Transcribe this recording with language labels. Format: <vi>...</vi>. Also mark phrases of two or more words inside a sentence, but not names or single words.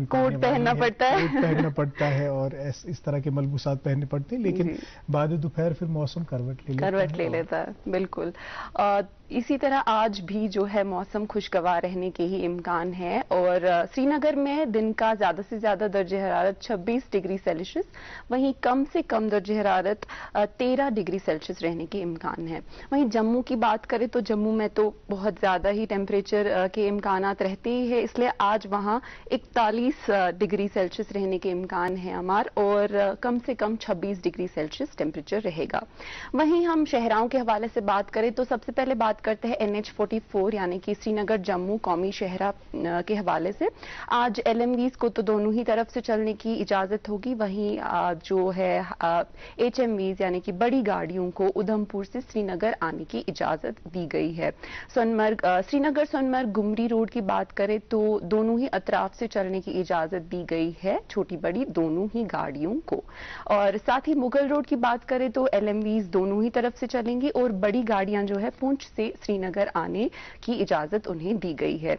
<ur>کوٹ پہننا پڑتا ہے اور اس طرح کے ملبوسات پہننے پڑتے ہیں، لیکن بعد دوپہر پھر موسم کروٹ لے لیتا ہے۔ بالکل اسی طرح آج بھی جو ہے موسم خوشگوار رہنے کے ہی امکان ہے، اور سری نگر میں دن کا زیادہ سے زیادہ درجہ حرارت 26</ur> <en>degree Celsius,</en> <ur>وہیں کم سے کم درجہ حرارت 13</ur> <en>degree Celsius</en> <ur>رہنے کے امکان ہے۔ وہیں جموں کی بات کریں تو جموں میں تو بہت زیادہ ہی ٹیمپریچر کے امکانات رہتے ہی ہے، اس لیے آج وہاں 41</ur> <en>degree Celsius</en> <ur>رہنے کے امکان ہے اور کم سے کم 26</ur> <en>degree Celsius temperature</en> <ur>رہے گا۔ وہیں ہم شہراؤں کے حوالے سے بات کریں تو سب سے پہلے بات کرتے ہیں NH44 یعنی کہ سری نگر جموں قومی شاہراہ کے حوالے سے۔ آج LMVs کو تو دونوں ہی طرف سے چلنے کی اجازت ہوگی، وہیں جو ہے HMVs یعنی کہ بڑی گاڑیوں کو ادھمپور سے سری نگر آنے کی اجازت دی گئی ہے۔ سری نگر سونمرگ گمری روڈ کی بات کریں تو دونوں ہی اطراف سے چلنے کی اجازت دی گئی ہے، چھوٹی بڑی دونوں ہی گاڑیوں کو۔ اور ساتھ ہی مغل روڈ کی بات کریں تو LMVs دونوں ہی طرف سے چلیں گی اور بڑی گاڑیاں جو ہے پونچھ سے سری نگر آنے کی اجازت انہیں دی گئی ہے۔</ur>